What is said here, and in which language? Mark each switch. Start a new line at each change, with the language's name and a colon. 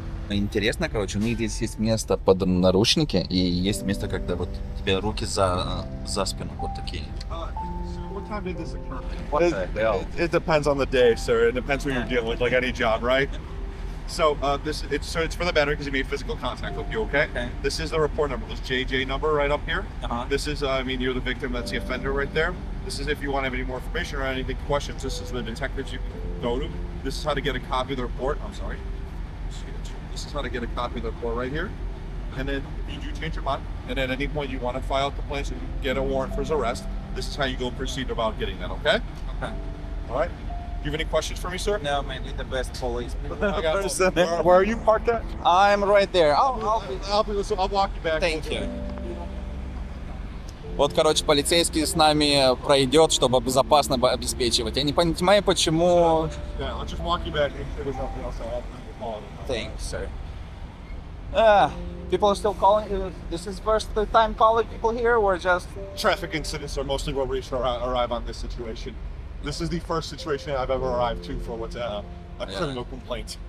Russian: Интересно, короче, у них здесь есть место под наручники и есть место, когда вот тебе руки за спину вот такие.
English: What time did this occur? What the hell? It depends on the day, sir. It depends what you're dealing with, like any job, right? So it's for the battery because you made physical contact with you, okay? Okay. This is the report number, this JJ number right up here. Uh-huh. This is, you're the victim, that's the offender right there. This is if you want to have any more information or anything, questions, this is the detectives you can go to. This is how to get a copy of the report. I'm sorry. This is how to get a copy of the report right here. And then if you do change your mind, and at any point you want to file a complaint and get a warrant for his arrest, this is how you go proceed about getting that, okay? Okay. All right. Do you have any questions for me, sir? No, man, you're the best police. Where are you parked at? I'm right there. I'll walk you back. Thank you.
Russian: Вот, короче, полицейский с нами пройдет, чтобы безопасно обеспечивать. Я не понимаю, почему...
English: Yeah, I'll just walk you back. Make sure there's nothing else I'll follow. Thanks, sir. People are still calling. This is first time calling people here, or just... Traffic incidents are mostly where we arrive on this situation. This is the first situation I've ever arrived to for what's a criminal complaint.